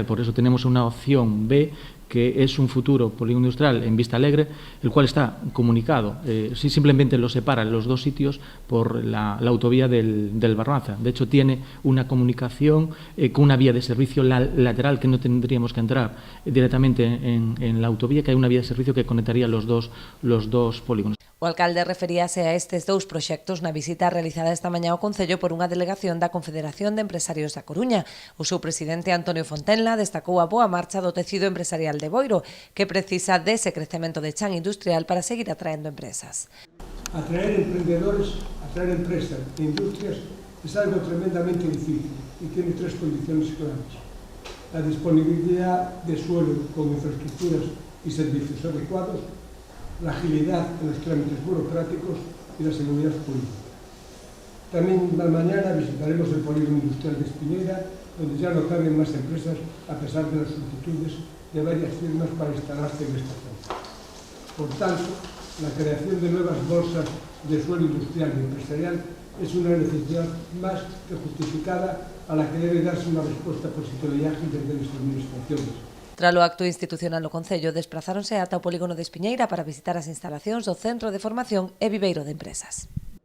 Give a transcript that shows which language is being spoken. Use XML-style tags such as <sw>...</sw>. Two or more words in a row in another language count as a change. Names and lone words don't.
<es>Por eso tenemos una opción B, que es un futuro polígono industrial en Vistalegre, el cual está comunicado, simplemente lo separan los dos sitios por la autovía del Barbanza. De hecho, tiene una comunicación con una vía de servicio lateral que no tendríamos que entrar directamente en la autovía, que hay una vía de servicio que conectaría los dos polígonos.</es> <gl>O alcalde referíase a estes dous proxectos na visita realizada esta mañá ao Concello por unha delegación da Confederación de Empresarios da Coruña. O seu presidente Antonio Fontenla destacou a boa marcha do tecido empresarial de Boiro, que precisa dese crecemento de chan industrial para seguir atraendo empresas.</gl> <es>Atraer emprendedores, atraer empresas e industrias es algo tremendamente difícil y tiene tres condiciones claves: la disponibilidad de suelo con infraestructuras y servicios adecuados, la agilidad en los trámites burocráticos y la seguridad jurídica. También mañana visitaremos el polígono industrial de Espiñeira, donde ya no caben más empresas a pesar de las solicitudes de varias firmas para instalarse en esta zona. Por tanto, la creación de nuevas bolsas de suelo industrial y empresarial es una necesidad más que justificada a la que debe darse una respuesta positiva y ágil desde las administraciones.</es> <gl>Tras o acto institucional no Concello, desprazáronse ata o polígono de Espiñeira para visitar as instalacións do Centro de Formación e Viveiro de Empresas.</gl>